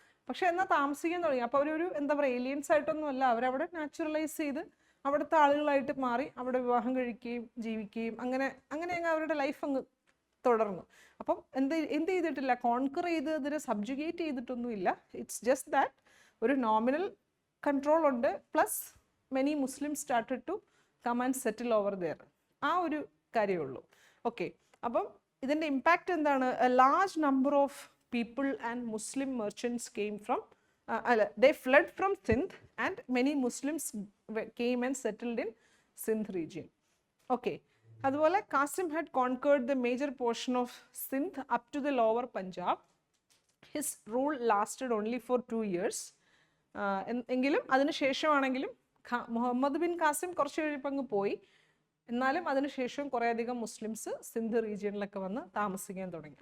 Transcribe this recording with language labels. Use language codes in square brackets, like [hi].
[ml] പക്ഷെ എന്നാൽ താമസിക്കാൻ തുടങ്ങി, അപ്പോൾ അവരൊരു എന്താ പറയുക, ഏലിയൻസ് ആയിട്ടൊന്നും അല്ല, അവരവിടെ നാച്ചുറലൈസ് ചെയ്ത് അവിടുത്തെ ആളുകളായിട്ട് മാറി അവിടെ വിവാഹം കഴിക്കുകയും ജീവിക്കുകയും അങ്ങനെ അങ്ങ് അവരുടെ ലൈഫ് അങ്ങ് തുടർന്നു. അപ്പം എന്ത് ചെയ്തിട്ടില്ല, കോൺക്വർ ചെയ്ത് അതിനെ സബ്ജുഗേറ്റ് ചെയ്തിട്ടൊന്നുമില്ല. [en] It's just that ഒരു nominal control ഉണ്ട്, plus many Muslim started to come and settle over there. [ml] ആ ഒരു കാര്യമേ ഉള്ളൂ. ഓക്കെ, അപ്പം ഇതിൻ്റെ ഇമ്പാക്റ്റ് എന്താണ്, [en] A large number of people and Muslim merchants came from they fled from Sindh and many Muslims came and settled in Sindh region. Okay, [ml] അതുപോലെ [en] Qasim had conquered the major portion of Sindh up to the lower Punjab. His rule lasted only for 2 years. [ml] എങ്കിലും അതിനുശേഷമാണെങ്കിലും Muhammad bin Kasim കുറച്ച് കഴിയുമ്പോൾ അങ്ങ് പോയി. എന്നാലും അതിനുശേഷം കുറേ അധികം മുസ്ലിംസ് സിന്ധ് റീജിയനിലൊക്കെ വന്ന് താമസിക്കാൻ തുടങ്ങി.